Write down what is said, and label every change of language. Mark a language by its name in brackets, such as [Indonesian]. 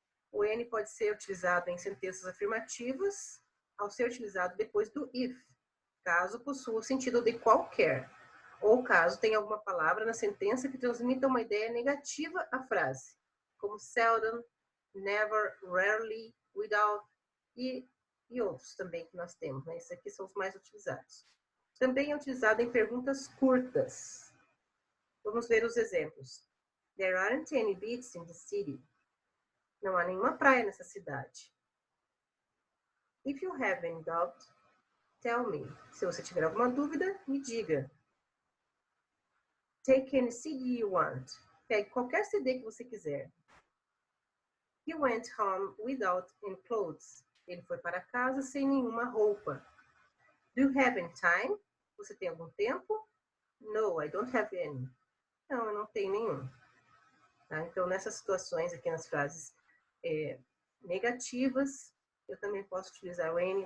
[Portuguese] O N pode ser utilizado em sentenças afirmativas, ao ser utilizado depois do if, caso possua o sentido de qualquer, ou caso tenha alguma palavra na sentença que transmita uma ideia negativa à frase, como seldom, never, rarely, without e outros também que nós temos, né? Esses aqui são os mais utilizados. Também é utilizado em perguntas curtas. Vamos ver os exemplos. [English] There aren't any beaches in the city. [Portuguese] Não há nenhuma praia nessa cidade. [English] If you have any doubt, tell me. [Portuguese] Se você tiver alguma dúvida, me diga. [English] Take any CD you want. [Portuguese] Pegue qualquer CD que você quiser. [English] He went home without any clothes. [Portuguese] Ele foi para casa sem nenhuma roupa. [English] Do you have any time? [Portuguese] Você tem algum tempo? [English] No, I don't have any. [Portuguese] Não, eu não tenho nenhum. Tá? Então, nessas situações aqui nas frases negativas, eu também posso utilizar o any.